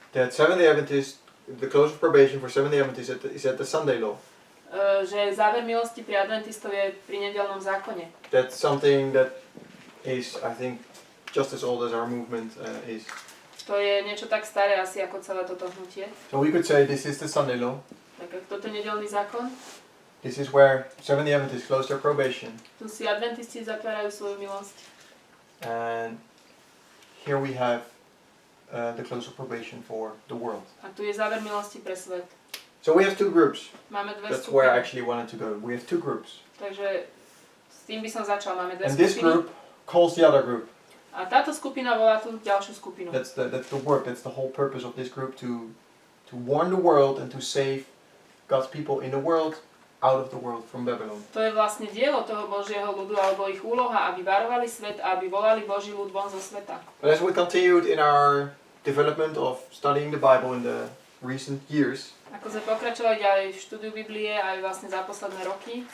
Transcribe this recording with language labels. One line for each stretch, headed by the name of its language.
English: That Seventh-day Adventists, the close of probation for Seventh-day Adventists is at the Sunday law.
Slovak: Že záver milosti pri adventistov je pri nedeľnom zákone.
English: That's something that is, I think, just as old as our movement is.
Slovak: To je niečo tak staré asi ako celé toto hnutie.
English: So we could say this is the Sunday law.
Slovak: Tak ako toto je nedeľný zákon.
English: This is where Seventh-day Adventists close their probation.
Slovak: Tu si adventisti zatvárajú svoju milosť.
English: And here we have the close of probation for the world.
Slovak: A tu je záver milosti pre svet.
English: So we have two groups.
Slovak: Máme dve
English: That's where I actually wanted to go. We have two groups.
Slovak: Takže s tým by som začal. Máme dve
English: And this
Slovak: skupiny.
English: group calls the other group.
Slovak: A táto skupina volá tú ďalšiu skupinu.
English: That's the work. That's the whole purpose of this group, to warn the world and to save God's people in the world out of the world from Babylon.
Slovak: To je vlastne dielo toho Božieho ľudu, alebo ich úloha, aby varovali svet a aby volali Boží ľud von zo sveta.
English: But as we continued in our development of studying the Bible in the recent years,
Slovak: Ako sme pokračovali ďalej v štúdiu Biblie aj vlastne za posledné roky,